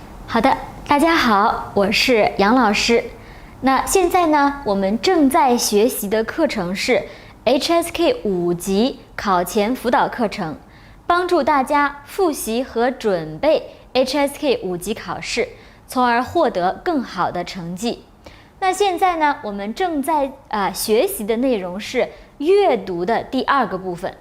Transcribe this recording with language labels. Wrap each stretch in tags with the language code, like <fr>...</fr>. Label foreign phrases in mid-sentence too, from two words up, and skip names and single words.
<zh>好的，大家好，我是杨老師。那現在呢，我們正在學習的課程是 HSK 5 級考前輔導課程，幫助大家複習和準備 HSK 5級考試，從而獲得更好的成績。那現在呢，我們正在學習的內容是閱讀的第2個部分。</zh>